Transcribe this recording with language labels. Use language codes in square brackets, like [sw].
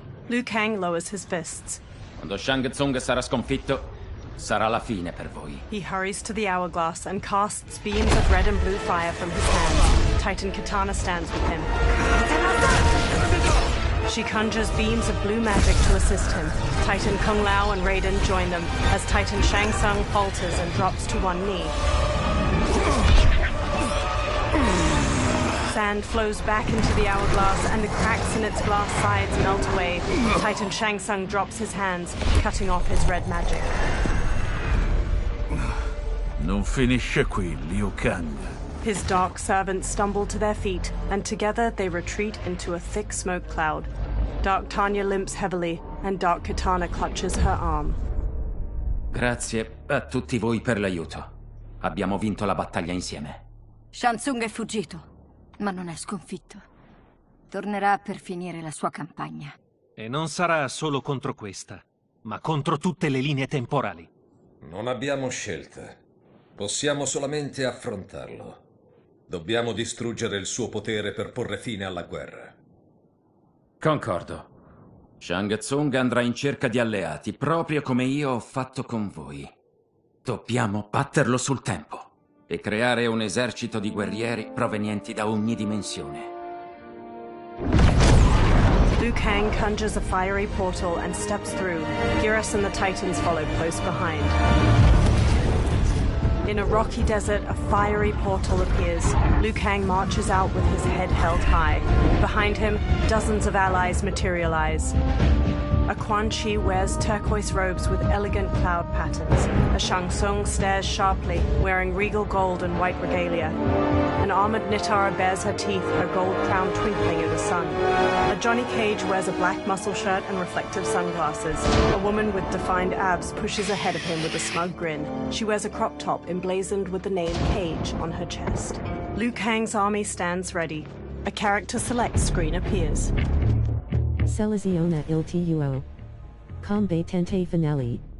[en] Liu Kang lowers his fists. [it] Quando Shang Tsung sarà sconfitto, sarà la fine per voi. [en] He hurries to the hourglass and casts beams of red and blue fire from his hands. Titan Katana stands with him. She conjures beams of blue magic to assist him. Titan Kung Lao and Raiden join them as Titan Shang Tsung falters and drops to one knee. Sand flows back into the hourglass and the cracks in its glass sides melt away. Titan Shang Tsung drops his hands, cutting off his red magic. [it] Non finisce qui, Liu Kang. [en] His dark servants stumble to their feet, and together they retreat into a thick smoke cloud. Dark Tanya limps heavily, and Dark Katana clutches her arm. [it] Grazie a tutti voi per l'aiuto. Abbiamo vinto la battaglia insieme. Shang Tsung è fuggito, ma non è sconfitto. Tornerà per finire la sua campagna. E non sarà solo contro questa, ma contro tutte le linee temporali. Non abbiamo scelta. Possiamo solamente affrontarlo. Dobbiamo distruggere il suo potere per porre fine alla guerra. Concordo. Shang Tsung andrà in cerca di alleati, proprio come io ho fatto con voi. Dobbiamo batterlo sul tempo e creare un esercito di guerrieri provenienti da ogni dimensione. [en] Liu Kang conjures a fiery portal and steps through. Geras and the Titans follow close behind. In a rocky desert, a fiery portal appears. Liu Kang marches out with his head held high. Behind him, dozens of allies materialize. A Quan Chi wears turquoise robes with elegant cloud patterns. A Shang Tsung stares sharply, wearing regal gold and white regalia. An armored Nitara bares her teeth, her gold crown twinkling in the sun. A Johnny Cage wears a black muscle shirt and reflective sunglasses. A woman with defined abs pushes ahead of him with a smug grin. She wears a crop top emblazoned with the name Cage on her chest. Liu Kang's army stands ready. A character select screen appears. [it] Seleziona il tuo combattente finale.